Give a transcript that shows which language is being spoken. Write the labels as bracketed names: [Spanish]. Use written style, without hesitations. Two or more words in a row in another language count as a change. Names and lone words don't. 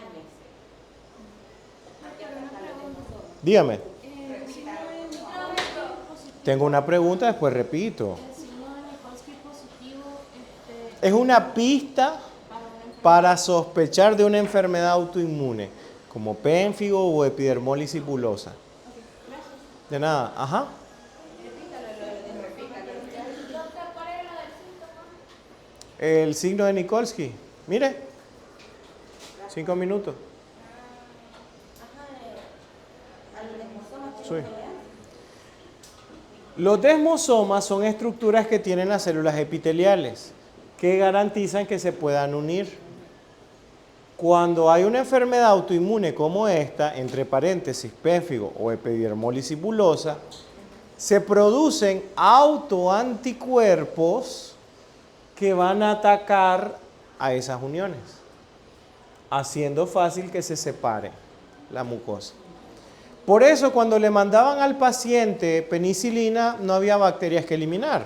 [Spanish] Dígame. Tengo una pregunta, después repito. Es una pista para sospechar de una enfermedad autoinmune, como pénfigo o epidermólisis bullosa. De nada, ajá. El signo de Nikolsky. Mire. 5 minutos. Sí. Los desmosomas son estructuras que tienen las células epiteliales que garantizan que se puedan unir. Cuando hay una enfermedad autoinmune como esta, entre paréntesis, pénfigo o epidermólisis bullosa, se producen autoanticuerpos que van a atacar a esas uniones, haciendo fácil que se separe la mucosa. Por eso, cuando le mandaban al paciente penicilina, no había bacterias que eliminar.